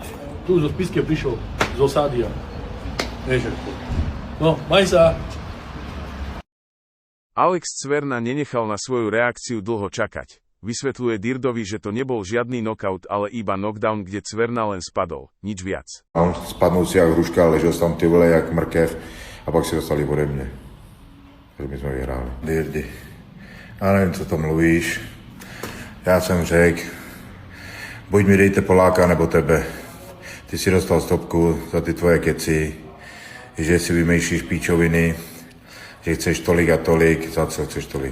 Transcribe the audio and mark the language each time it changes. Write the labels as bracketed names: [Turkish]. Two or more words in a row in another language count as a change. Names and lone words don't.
[Slovak] Tu zo Spiske prišiel z osady a vieš, ako. No, maj sa. Alex Cverna nenechal na svoju reakciu dlho čakať. Vysvetľuje Dirdovi, že to nebol žiadny knockout, ale iba knockdown, kde Cverna len spadol. Nič viac. [Czech] On spadnul si jak hruška, ležel tam ty vole jak mrkev a pak si dostali ode mne. Takže my jsme vyhráli. Dirdy, já nevím, co to mluvíš. Já jsem řekl, buď mi dejte Poláka nebo tebe. Ty si dostal stopku za ty tvoje keci, že si vymýšlíš píčoviny, že chceš tolik a tolik, za co chceš tolik.